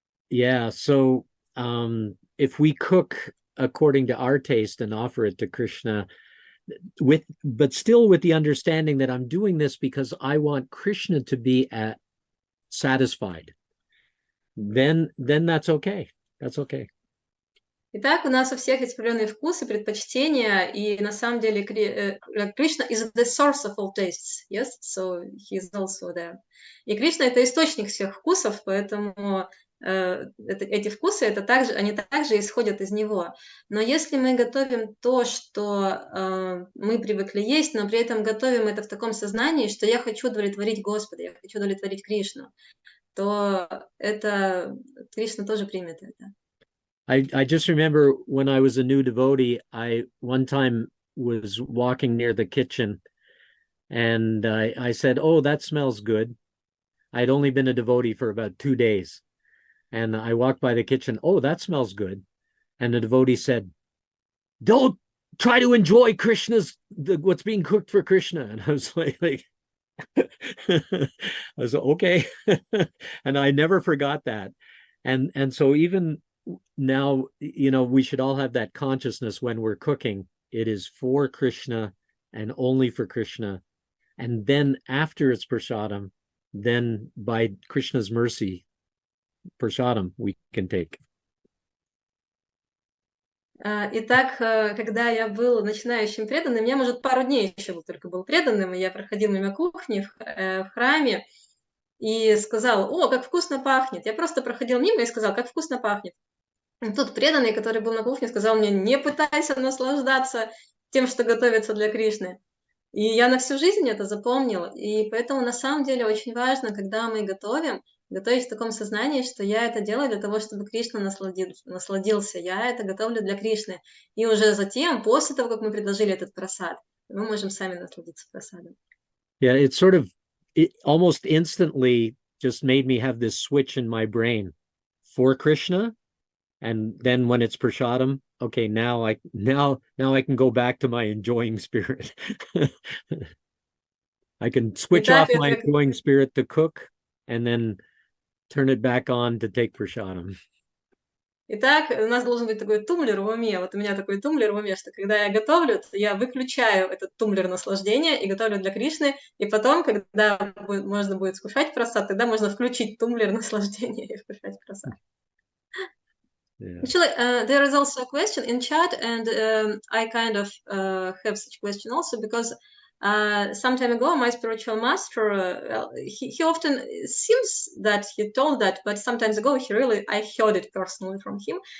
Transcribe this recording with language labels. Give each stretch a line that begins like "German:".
English: yeah, so if we cook according to our taste and offer it to Krishna, but still with the understanding that I'm doing this because I want Krishna to be satisfied, then that's okay. That's okay.
Russian: Итак, у нас у всех есть определенные вкусы, предпочтения, и на самом деле Кришна
English: is the source of all tastes, yes, so he is also there.
Russian: И Кришна — это источник всех вкусов, поэтому эти вкусы, они также исходят из него. Но если мы готовим то, что мы привыкли есть, но при этом готовим это в таком сознании, что я хочу удовлетворить Господа, я хочу удовлетворить Кришну, то это Кришна тоже примет это.
English: I just remember when I was a new devotee, I one time was walking near the kitchen and I said, "Oh, that smells good." I'd only been a devotee for about 2 days. And I walked by the kitchen. "Oh, that smells good." And the devotee said, "Don't try to enjoy what's being cooked for Krishna." And I was like I was like, okay. And I never forgot that. And so even now, you know, we should all have that consciousness when we're cooking. It is for Krishna and only for Krishna. And then after it's prasadam, then by Krishna's mercy, prasadam we can take.
Russian: Итак, когда я был начинающим преданным, я, может, пару дней еще только был преданным, и я проходил мимо кухни в храме и сказал: «О, как вкусно пахнет!» Я просто проходил мимо и сказал: «Как вкусно пахнет!» И тут преданный, который был на кухне, сказал мне: «Не пытайся наслаждаться тем, что готовится для Кришны». И я на всю жизнь это запомнил. И поэтому на самом деле очень важно, когда мы готовить в таком сознании, что я это делаю для того, чтобы Кришна насладился. Я это готовлю для Кришны. И уже затем, после того, как мы предложили этот прасад, мы можем сами насладиться прасадом.
English: Yeah, it almost instantly just made me have this switch in my brain for Krishna. And then when it's prasadam, okay, now I can go back to my enjoying spirit. I can switch off my enjoying spirit to cook and then turn it back on to take prasadam.
Russian: Итак, у нас должен быть такой тумблер в уме. Вот у меня такой тумблер в уме, что когда я готовлю, то я выключаю этот тумблер наслаждения и готовлю для Кришны. И потом, когда можно будет скушать прасад, тогда можно включить тумблер наслаждения и вкушать прасад.
English: Yeah. Actually, there is also a question in chat, and I kind of have such a question also because some time ago, my spiritual master, he often seems that he told that, but sometimes ago, I heard it personally from him.